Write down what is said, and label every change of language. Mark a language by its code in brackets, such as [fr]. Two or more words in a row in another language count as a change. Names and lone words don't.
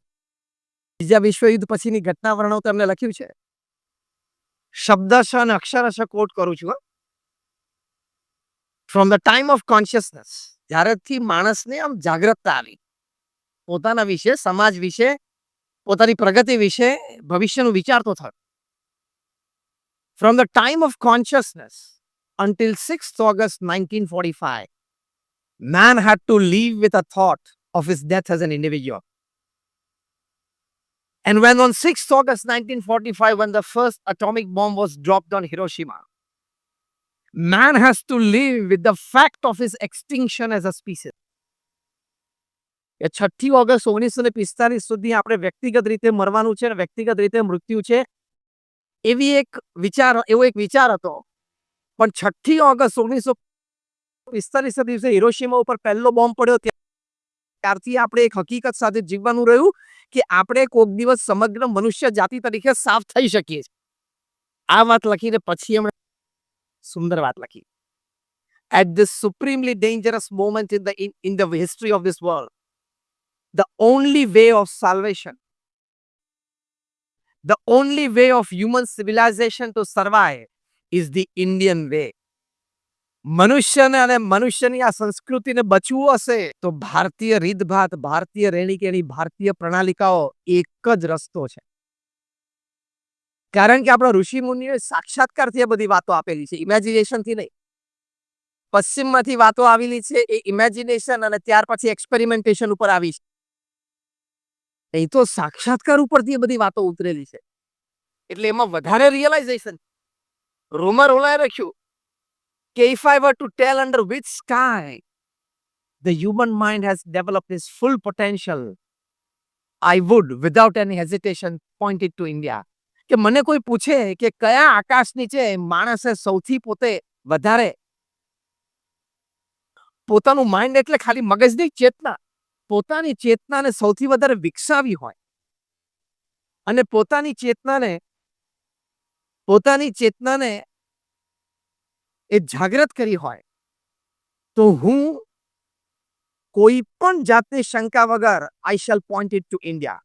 [gu] બીજા વિશ્વયુદ્ધ પછીની ઘટના વર્ણવતા એમને લખ્યું છે, શબ્દશ અને અક્ષરશ કોટ કરું છું. [en] from the time of consciousness, [gu] જ્યારેથી માણસને આમ જાગૃતતા આવી, પોતાના વિશે, સમાજ વિશે, પોતાની પ્રગતિ વિશે, ભવિષ્યનું વિચારતો થયો. [en] from the time of consciousness until 6th August 1945, man had to live with a thought of his death as an individual. And when on 6th August 1945, when the first atomic bomb was dropped on Hiroshima, man has to live with the fact of his extinction as a species. [gu] 6th ઓગસ્ટ 1945 સુધી આપણે વ્યક્તિગત રીતે મરવાનું છે, વ્યક્તિગત રીતે મૃત્યુ છે, એવો એક વિચાર હતો. પણ 6th ઓગસ્ટ 1945 દિવસે હિરોશીમા ઉપર પહેલો બોમ્બ પડ્યો, ત્યારથી આપણે એક હકીકત સાથે જીવવાનું રહ્યું કે આપણે કોઈક દિવસ સમગ્ર મનુષ્ય જાતિ તરીકે સાફ થઈ શકીએ છીએ. આ વાત લખીને પછી એમણે સુંદર વાત લખી. [en] At this supremely dangerous moment in the history of this world, the only way of salvation, the only way of human civilization to survive is the Indian way. [gu] મનુષ્યને અને મનુષ્યની આ સંસ્કૃતિને બચવું હશે તો ભારતીય રીતભાત, ભારતીય રહેણીકેણી, ભારતીય પ્રણાલિકાઓ એક જ રસ્તો છે. કારણ કે આપણા ઋષિ મુનિઓએ સાક્ષાત્કારથી આ બધી વાતો આપેલી છે, ઇમેજિનેશનથી નહીં. પશ્ચિમમાંથી વાતો આવેલી છે એ ઇમેજિનેશન અને ત્યાર પછી એક્સપેરિમેન્ટેશન ઉપર આવી છે. એ તો સાક્ષાત્કાર ઉપરથી એ બધી વાતો ઉતરેલી છે, એટલે એમાં વધારે રિયલાઇઝેશન. રોમા રોલાએ લખ્યું કે [en] if I were to tell under which sky the human mind has developed its full potential, I would without any hesitation point it to India. [gu] કે મને કોઈ પૂછે કે કયા આકાશ નીચે માણસે સૌથી પોતે વધારે પોતાનું માઇન્ડ, એટલે ખાલી મગજની ચેતના, પોતાની ચેતનાને સૌથી વધારે વિકસાવી હોય અને પોતાની ચેતનાને એ જાગૃત કરી હોય તો હું કોઈ પણ જાતની શંકા વગર [en] I shall point it to India.